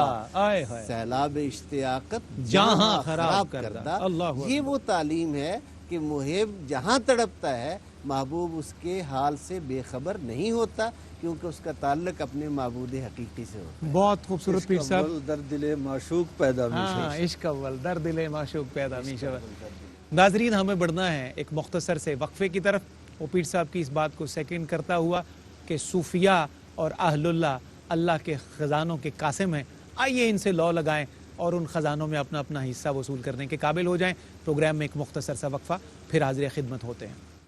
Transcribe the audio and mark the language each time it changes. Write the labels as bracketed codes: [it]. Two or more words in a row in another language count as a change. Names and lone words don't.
[ur] آئے ہائے، [fa] سیلاب اشتیاقت جہاں خراب کردہ۔ اللہ [ur] یہ وہ تعلیم ہے کہ محب جہاں تڑپتا ہے محبوب اس کے حال سے بے خبر نہیں ہوتا، کیونکہ اس کا تعلق اپنے معبود حقیقی سے ہوتا ہے۔ بہت خوبصورت پیر صاحب۔ [fa] اول در دل معشوق پیدا می [ur] ہاں، [fa] شود۔ عشق اول در دل معشوق پیدا می شود۔ [ur] ناظرین، ہمیں بڑھنا ہے ایک مختصر سے وقفے کی طرف۔ وہ پیر صاحب کی اس بات کو سیکنڈ کرتا ہوا کہ صوفیاء اور اہل اللہ اللہ کے خزانوں کے قاسم ہیں، آئیے ان سے لو لگائیں اور ان خزانوں میں اپنا اپنا حصہ وصول کرنے کے قابل ہو جائیں۔ پروگرام میں ایک مختصر سا وقفہ، پھر حاضر خدمت ہوتے ہیں۔